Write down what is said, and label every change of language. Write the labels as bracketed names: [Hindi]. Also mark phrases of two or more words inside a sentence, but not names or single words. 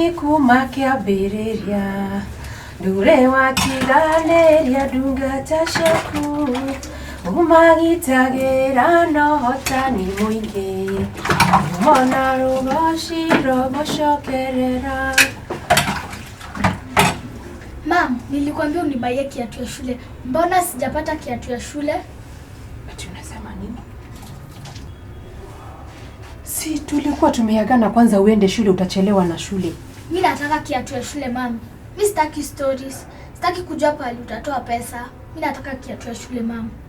[Kikuyu] kuma kiambĩrĩria ndure watiganĩria ndungata ciaku umagitagĩra na ũhotani mũingĩ mona rũgoci rũgũcokerera. [Swahili] Mam, nilikwambia unibaie kiatu ya shule. Mbona sijapata kiatu ya shule? Ati unasema nini? Si tulikuwa tumeagana kwanza uende shule, utachelewa na shule. Mimi nataka kiatu ya shule mam. Mimi sitaki stories. Sitaki kujua pale utatoa pesa. Mimi nataka kiatu ya shule mam.